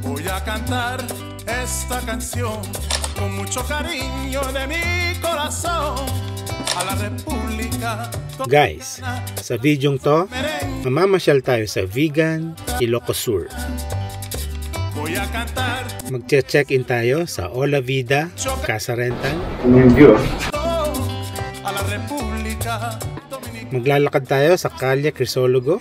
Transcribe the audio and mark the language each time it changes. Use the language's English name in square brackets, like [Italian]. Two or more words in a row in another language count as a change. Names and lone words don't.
[Spanish] a cantar esta canción con mucho cariño de mi corazón a la República. [Filipino] Guys, sa videong to, mamamasyal tayo sa Vigan, Ilocos Sur. Magche-check-in tayo sa Ola Vida, Casa Rental. Maglalakad tayo sa Calle Crisologo.